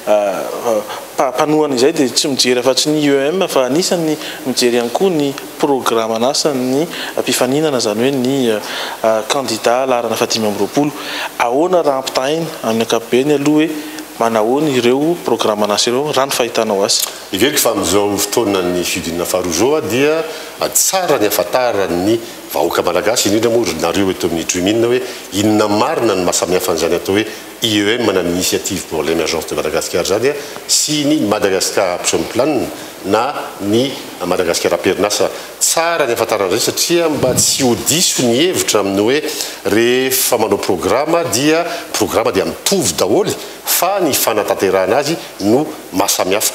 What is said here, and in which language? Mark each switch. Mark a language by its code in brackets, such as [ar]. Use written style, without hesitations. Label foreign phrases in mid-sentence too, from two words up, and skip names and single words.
[mg] mpanohana izay dia tsy mijery afa-tsy ny IEM fa anisany mijery ihany koa ny programanasa ny mpifaninana zany hoe ny candidat laharana fahatimy amby roapolo ahoana raha ampitahiny amin'ny ankapobeny aloha hoe manahoana ireo programanasa ireo raha ny fahitanao azy. Iveriko fa amin'izao fotoana ny fiodinana faharoa zao dia tsara ny ahafantarany vahoaka malagasy indrindra moa nareo eto amin'ny Dreaming hoe inona marina ny mahasamihafa an'izany atao hoe IEM na [fr] initiative pour l'émergence de Madagascar [mg] zany sy ny Madagascar action plan na ny Madagascar perinasa. Tsara ny ahafantarana izay satria mba tsy ho diso ny hevitra amin'ny hoe rehefa manao programa dia mitovy daholo fa ny fanatanterahana azy no mahasamihafa.